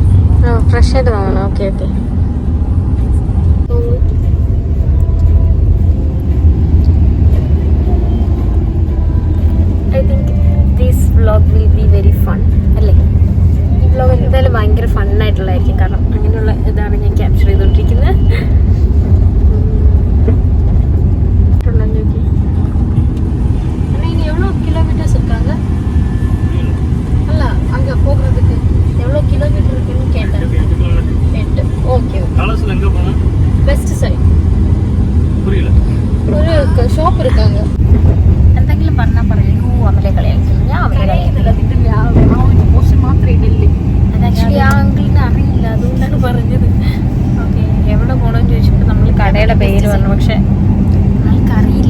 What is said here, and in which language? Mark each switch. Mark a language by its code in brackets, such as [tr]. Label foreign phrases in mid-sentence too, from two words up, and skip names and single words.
[ml] ഫ്രഷ് ആയിട്ട് തോന്നണം. [en] ഓക്കെ. I think this vlog will be very fun അല്ലേ? [ml] ഈ വ്ലോഗ് എന്തായാലും ഭയങ്കര ഫണ്ണായിട്ടുള്ളതായിരിക്കും. കാരണം അങ്ങനെയുള്ള ഇതാണ് ഞാൻ ക്യാപ്ചർ ചെയ്തുകൊണ്ടിരിക്കുന്നത്. [ta] எவ்வளோ கிலோமீட்டர்ஸ் இருக்காங்க? அல்ல அங்கே போகிறதுக்கு எவ்வளோ கிலோமீட்டர் இருக்குன்னு கேட்டேன். 8. ஓகே. காலேஜ்ல எங்கே போகணும்? வெஸ்ட் சைடு. புரியல. ஒரு ഷോപ്പ് இருக்காங்க. [ml] എന്തെങ്കിലും പറഞ്ഞാൽ പറയൂ. അവരെ കളിയാക്കുന്നു. ഞാൻ അവരെ കളിയാക്കുന്നില്ല. ആ ഒരു പോർഷൻ മാത്രമേ ഇടില്ലേ. അത് ആക്ച്വലി ആ അങ്കിളിന് അറിയില്ല, അതുകൊണ്ടാണ് പറഞ്ഞത്. ഓക്കെ, എവിടെ പോകണമെന്ന് ചോദിച്ചപ്പോൾ നമ്മൾ കടയുടെ പേര് പറഞ്ഞു, പക്ഷെ ആൾക്ക് അറിയില്ല.